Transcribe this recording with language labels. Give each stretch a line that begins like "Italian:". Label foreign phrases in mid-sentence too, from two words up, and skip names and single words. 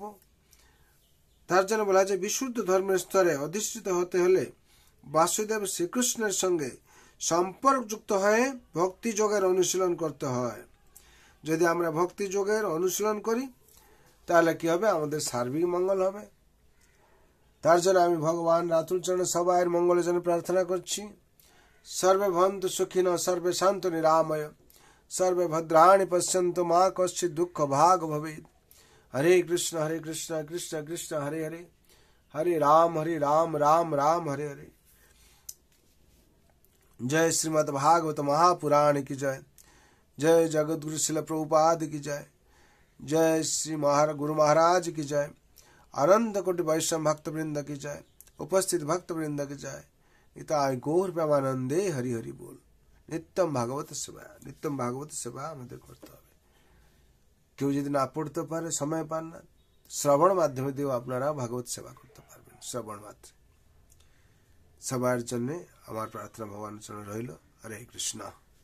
Bangla: তার জন্য বলা যায় বিশুদ্ধ ধর্মের স্তরে অধিষ্ঠিত হতে হলে বাসুদেব শ্রীকৃষ্ণের সঙ্গে সম্পর্ক যুক্ত হয়ে ভক্তি যোগের অনুশীলন করতে হয়। যদি আমরা ভক্তি যোগের অনুশীলন করি, তাহলে কি হবে? আমাদের সার্বিক মঙ্গল হবে। তার জন্য আমি ভগবান রাতুল চরণে সবাইয়ের মঙ্গলের জন্য প্রার্থনা করছি।
Sanskrit: সর্বে ভবন্তু সুখিনঃ, সর্বে শান্তু নিরাময়, সর্বে ভদ্রাণি পশ্যন্তু মা কশ্চিৎ দুঃখ ভাগ ভবেৎ। হরে কৃষ্ণ কৃষ্ণ কৃষ্ণ হরে হরে, হরে রাম রাম রাম হরে হরে।
Hindi: जय श्रीमद् भागवत महापुराण की जय। जय जगत गुरु शिल प्रभुपाद की जय। जय श्री गुरु महाराज की जय। अनंत कोटि वैष्णव भक्त वृंद की जय। उपस्थित भक्त वृंद की जय।
Bangla: ইতায় গৌর প্রেমানন্দে হরি হরি বোল।
Sanskrit: नित्यम भागवत सेवा, नित्यम भागवत सेवा
Bangla: আমাদের করতে হবে। কেউ যদি না পড়তে পারে, সময় পান না, শ্রবণ মাধ্যমে দিয়েও আপনারা ভাগবত সেবা করতে পারবেন। শ্রবণ মাত্রে সবার জন্য আমার প্রার্থনা ভগবানের চরণে রইল। হরে কৃষ্ণ।